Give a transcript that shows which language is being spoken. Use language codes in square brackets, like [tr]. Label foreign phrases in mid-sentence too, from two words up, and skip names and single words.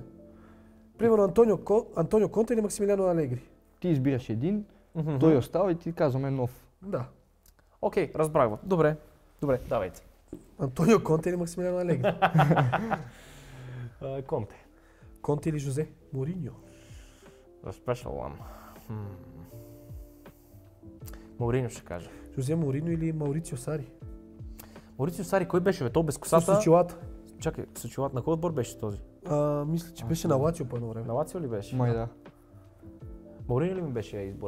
[bg] Примерно Антонио Конте или Максимилиано Алегри. Ти избираш един, Мгм. той остава и ти казваме нов. Да. Окей, разбрах. Добре, давайте. Антонио Конте или Максимилиано Алегри. Конте. Конте или Жозе Мориньо. [en] The special one. [bg] Мауриньо ще кажа. Жозе Мориньо или Маурицио Сари. Маурици Сари, кой беше? Бе? То без С косата. очилата. Чакай, с очилата. На кой отбор беше този? Мисля, че беше на Лацио по едно време. На Лацио ли беше? Май да. Мауриньо ли ми беше избора?